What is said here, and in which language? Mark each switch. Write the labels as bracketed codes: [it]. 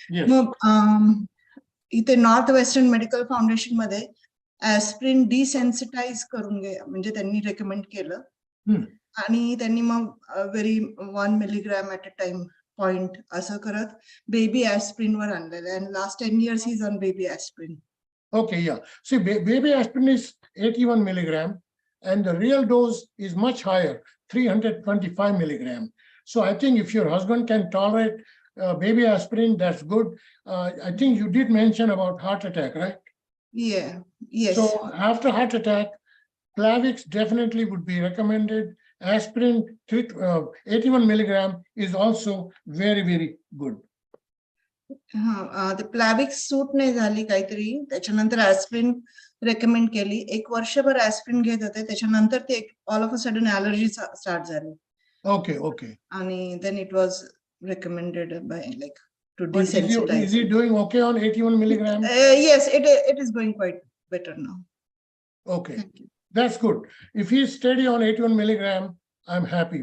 [mr] मग इथे north western medical foundation मध्ये ॲस्पिरिन डिसेन्सिटाईज करून घ्या म्हणजे त्यांनी रेकमेंड केलं. आणि त्यांनी मग [en] very 1 milligram at a time point [mr] असं करत बेबी ॲस्पिरिन वर आणलेलं. [en] And last 10 years he's on baby aspirin. Okay, yeah. See, baby aspirin is 81 milligram, and the real dose is much higher, 325 milligram. So I think if your husband can tolerate baby aspirin, that's good. I think you did mention about heart attack, right? Yeah, yes. So after heart attack, Plavix definitely would be recommended. Aspirin 81 milligram is also very, very good. [mr] ते प्लॅविक्स सूट नाही झाली काहीतरी, त्याच्यानंतर aspirin recommend केली. 1 वर्षभर aspirin घेत होते, त्याच्यानंतर ते [en] all of a sudden [mr] allergy start झाली. [en] Okay, okay. And then it was recommended by like to But desensitize. is he doing okay on 81 milligram? Yes, it is going quite better now. Okay, Thank you. that's good. If he's steady on 81 milligram, I'm happy.